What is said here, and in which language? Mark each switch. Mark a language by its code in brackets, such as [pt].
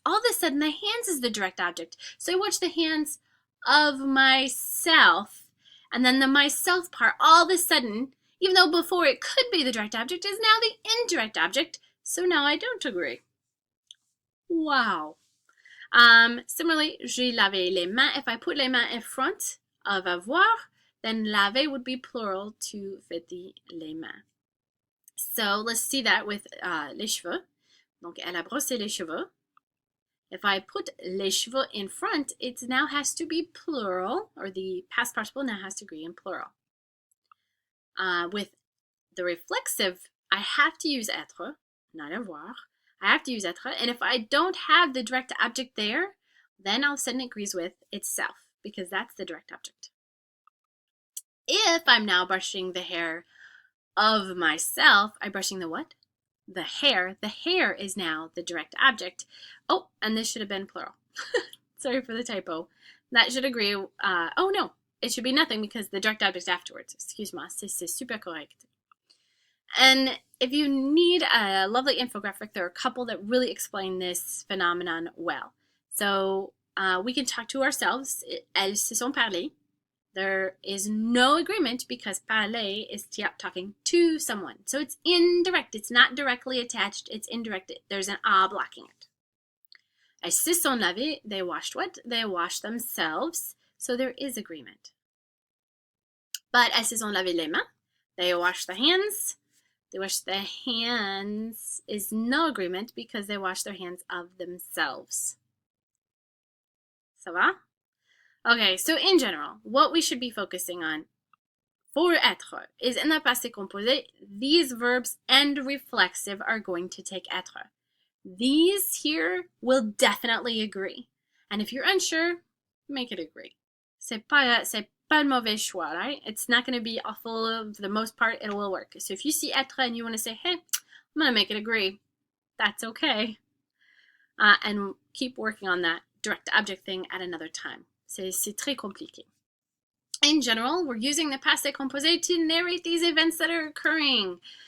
[en] All of a sudden the hands is the direct object. So I wash the hands of myself. And then the myself part, all of a sudden, even though before it could be the direct object, is now the indirect object. So now I don't agree. Wow. Similarly, [fr] j'ai lavé les mains. [en] If I put les mains in front of avoir, then laver would be plural to vêtir les mains. So let's see that with les cheveux. [fr] Donc, elle a brossé les cheveux. [en] If I put les cheveux in front, it now has to be plural, or the past participle now has to agree in plural. With the reflexive, I have to use être, not avoir. I have to use être, and if I don't have the direct object there, then all of a sudden it agrees with itself, because that's the direct object. If I'm now brushing the hair of myself, I'm brushing the what? The hair. The hair is now the direct object. Oh, and this should have been plural. Sorry for the typo. That should agree. Oh no, it should be nothing because the direct object afterwards. [fr] Excuse-moi, c'est super correct. [en] And if you need a lovely infographic, there are a couple that really explain this phenomenon well. So we can talk to ourselves. [fr] Elles se sont parlé. [en] There is no agreement because parler is talking to someone. So it's indirect. It's not directly attached. It's indirect. There's an a blocking it. [fr] Elles se sont lavées. [en] They washed what? They washed themselves. So there is agreement. But [fr] elles se sont lavées les mains. [en] They washed the hands. They wash their hands is no agreement because they wash their hands of themselves. [fr] Ça va? [en] Okay, so in general, what we should be focusing on for être is in the passé composé, these verbs and reflexive are going to take être. These here will definitely agree. And if you're unsure, make it agree. [fr] C'est pas le mauvais choix, [en] right? It's not going to be awful. For the most part, it will work. So if you see être and you want to say, hey, I'm going to make it agree, that's okay. And keep working on that direct object thing at another time. [fr] C'est très compliqué. [en] In general, we're using the passé composé to narrate these events that are occurring.